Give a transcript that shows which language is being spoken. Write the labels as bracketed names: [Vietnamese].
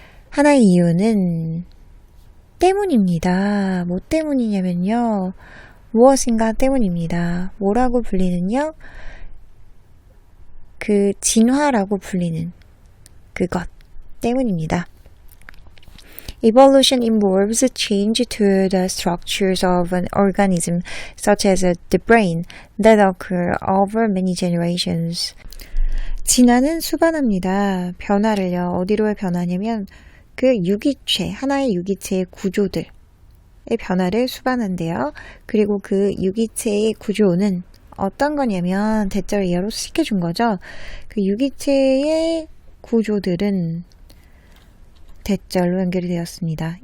[Korean] 하나의 이유는 때문입니다. 뭐 때문이냐면요. 무엇인가 때문입니다. 뭐라고 불리는요? 그 진화라고 불리는 그것 때문입니다. [English] Evolution involves change to the structures of an organism, such as the brain, that occur over many generations. [Korean] 진화는 수반합니다. 변화를요. 어디로의 변화냐면 그 유기체, 하나의 유기체의 구조들의 변화를 수반한대요. 그리고 그 유기체의 구조는 어떤 거냐면 대절 이하로 시켜준 거죠. 그 유기체의 구조들은 대절로 연결이 되었습니다.